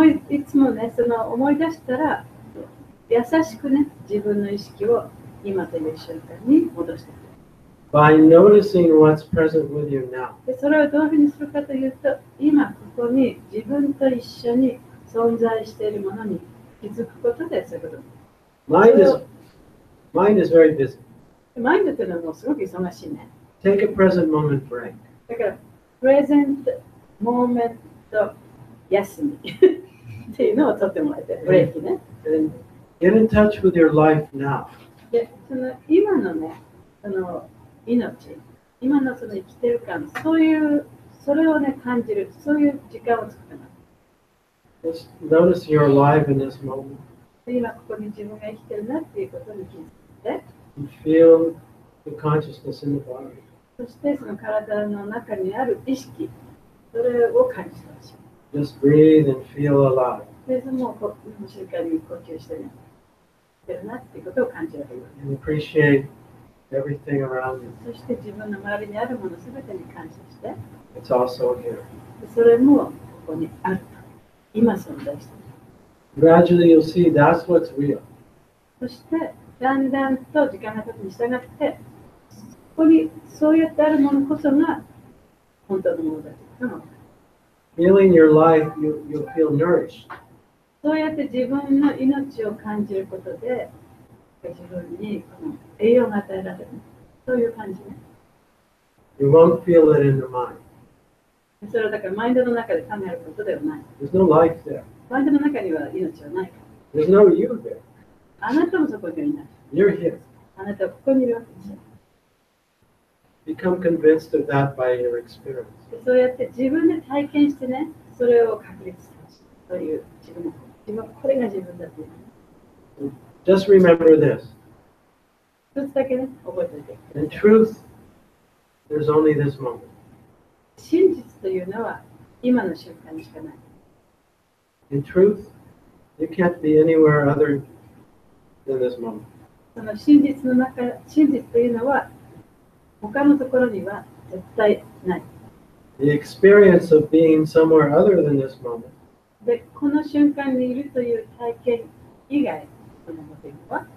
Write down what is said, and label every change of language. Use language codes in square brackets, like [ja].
[ja] いつもね、その思い出したら、優しくね、自分の意識を今という瞬間に戻していく。 [en] By noticing what's present with you now. [ja] でそれをどういうふうにするかというと、今ここに自分と一緒に存在しているものに気づくことで、そういうこと。 [en] Mind is very busy. [ja] マインドというのはもうすごく忙しいね。 [en] Take a present moment break. [ja] だから、プレゼント、モーメント、休みっていうのを取ってもらえて、ブレーキね。 [en] And get in touch with your life now. [ja] で、その今のね、その命、今のその生きてる感、それをね、感じる、そういう時間を作ってます。 [en] Just notice you're alive in this moment. [ja] で今ここに自分が生きてるなっていうことに気づいて、 [en] You feel the consciousness in the body. [ja] そしてその体の中にある意識、それを感じてほしい。 [en] Just breathe and feel alive. [ja] で、その瞬間に呼吸してね、してるなっていうことを感じられる。 [en] And appreciate everything around you. [ja] そして自分の周りにあるものすべてに感謝して、 [en] It's also here. [ja] それもここにあると。今存在している。 [en] Gradually you'll see that's what's real. [ja] そしてだんだんと時間が経つに従って、ここにそうやってあるものこそが本当のものだというのが分かる。 [en] Feeling your life, you'll feel nourished. [ja] そうやって自分の命を感じることで、自分にこの栄養が与えられる。そういう感じね。 [en] You won't feel it in the mind. [ja] それはだからマインドの中で考えることではない。 [en] There's no life there. [ja] マインドの中には命はないから。 [en] There's no you there. [ja] あなたもそこにはいない。 [en] You're here. [ja] あなたはここにいるわけですよ。 [en] Become convinced of that by your experience. [ja] そうやって自分で体験してね、それを確立するという自分これが自分だという。 [en] Just remember this. [ja] 一つだけね、覚えておいて。 [en] In truth, there's only this moment. [ja] 真実というのは今の瞬間にしかない。 [en] In truth, you can't be anywhere other than this moment. [ja] その真実というのは他のところには絶対ない。 [en] The experience of being somewhere other than this moment [ja] で、この瞬間にいるという体験以外のものというのは、